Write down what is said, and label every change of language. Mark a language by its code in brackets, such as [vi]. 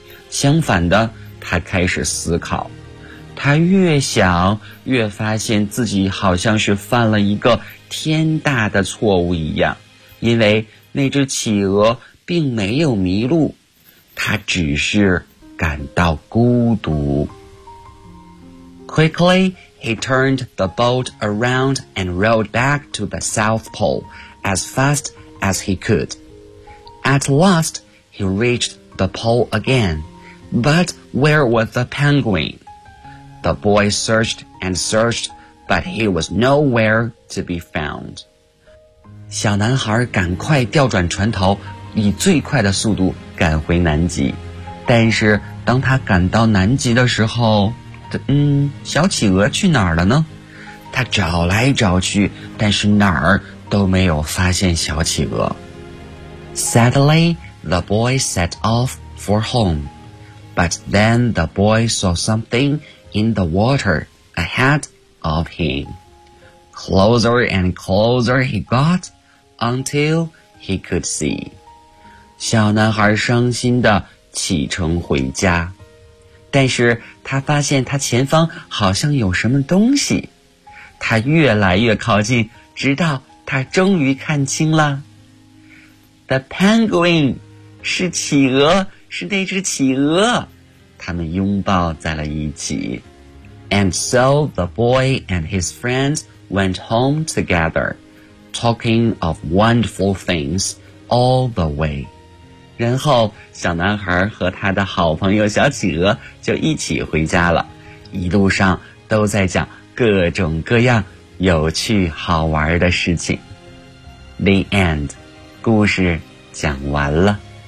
[zh] 相反的，他开始思考，他越想越发现自己好像是犯了一个天大的错误一样，因为那只企鹅并没有迷路，它只是感到孤独。 [en] Quickly, he turned the boat around and rowed back to the South Pole as fast as he could. At last, he reached the pole again. But where was the penguin? The boy searched and searched, but he was nowhere to be found. [zh] 小男孩赶快调转船头，以最快的速度赶回南极。但是当他赶到南极的时候，小企鹅去哪儿了呢？他找来找去，但是哪儿都没有发现小企鹅。 [en] Sadly, the boy set off for home. But then the boy saw something in the water ahead of him. Closer and closer he got until he could see. [zh] 小男孩伤心地启程回家，但是他发现他前方好像有什么东西。他越来越靠近，直到他终于看清了。 [en] The penguin, [zh] 是企鹅，是那只企鹅。他们拥抱在了一起。 [en] And so the boy and his friends went home together, talking of wonderful things all the way. [zh] 然后小男孩和他的好朋友小企鹅就一起回家了，一路上都在讲各种各样有趣好玩的事情。 [en] The end， [zh] 故事讲完了。